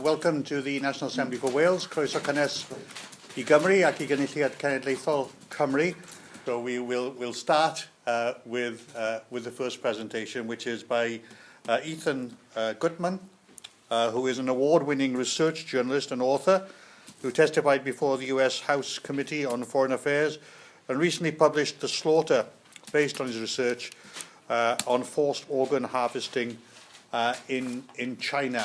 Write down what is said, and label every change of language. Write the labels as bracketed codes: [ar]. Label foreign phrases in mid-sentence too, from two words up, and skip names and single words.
[en] Welcome to the National Assembly for Wales. [cy] Croeso cynnes I Gymru ac I Gynulliad Cenedlaethol Cymru. [en] So we'll start with the first presentation, which is by Ethan Gutmann, who is an award-winning research journalist and author who testified before the US House Committee on Foreign Affairs and recently published The Slaughter, based on his research on forced organ harvesting in China.